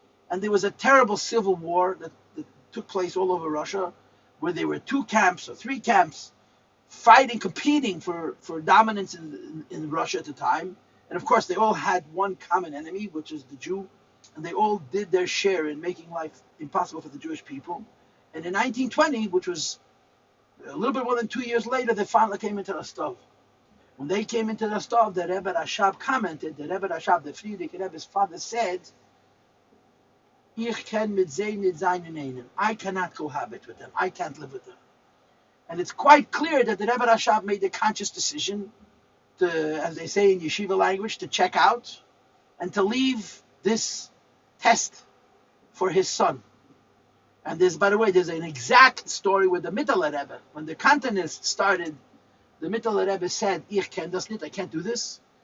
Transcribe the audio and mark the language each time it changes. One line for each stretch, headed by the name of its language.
English: And there was a terrible civil war that took place all over Russia, where there were 2 camps or 3 camps fighting, competing for dominance in Russia at the time. And of course, they all had one common enemy, which is the Jew. And they all did their share in making life impossible for the Jewish people. And in 1920, which was a little bit more than 2 years later, they finally came into Rostov. When they came into Rostov, the Rebbe Rashab commented, the Rebbe Rashab, the Frierdiker Rebbe's father, said,
Yiddish: Ich kann mit sie nicht sein in einem.
English: I cannot cohabit with them. I can't live with them. And it's quite clear that the Rebbe Rashab made a conscious decision to, as they say in yeshiva language, to check out and to leave this test for his son. And there's, by the way, there's an exact story with the Mittler Rebbe. When the Cantonists started, the Mittler Rebbe said,
Yiddish: Ich kann das nicht,
English: I can't do this.